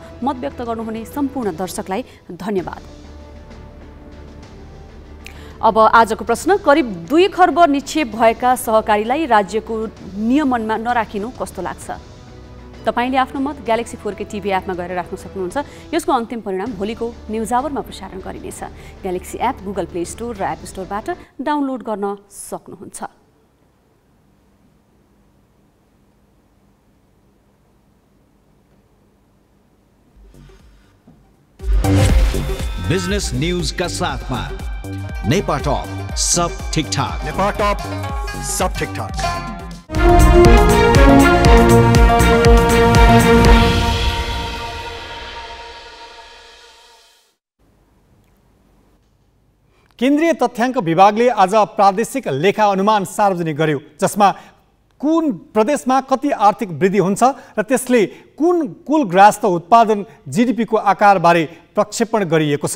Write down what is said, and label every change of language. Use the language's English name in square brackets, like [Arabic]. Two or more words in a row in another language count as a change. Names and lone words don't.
[Nepali] मत व्यक्त गर्नुहुने सम्पूर्ण दर्शकलाई धन्यवाद। अब आजको प्रश्न, करिब 2 खर्ब निक्षेप भएका सहकारीलाई राज्यको नियमनमा नराखिनु कस्तो लाग्छ? तपाईले आफ्नो मत ग्यालेक्सी 4K टिभी एपमा गएर राख्न सक्नुहुन्छ। यसको अन्तिम परिणाम भोलिको न्युज आवरमा प्रसारण गरिनेछ। ग्यालेक्सी एप गुगल प्ले स्टोर र एप स्टोरबाट डाउनलोड गर्न सक्नुहुन्छ। [English] business news [Hindi] का साथ में नेपा टॉप सब ठीक ठाक। नेपा टॉप सब ठीक ठाक। [Nepali] केन्द्रीय तथ्याङ्क विभागले आज प्रादेशिक लेखा अनुमान सार्वजनिक गर्यो, जसमा कुन प्रदेशमा कति आर्थिक वृद्धि हुन्छ र त्यसले कुन कुल ग्राहस्थ उत्पादन जीडीपीको आकारबारे प्रक्षेपण गरिएको छ।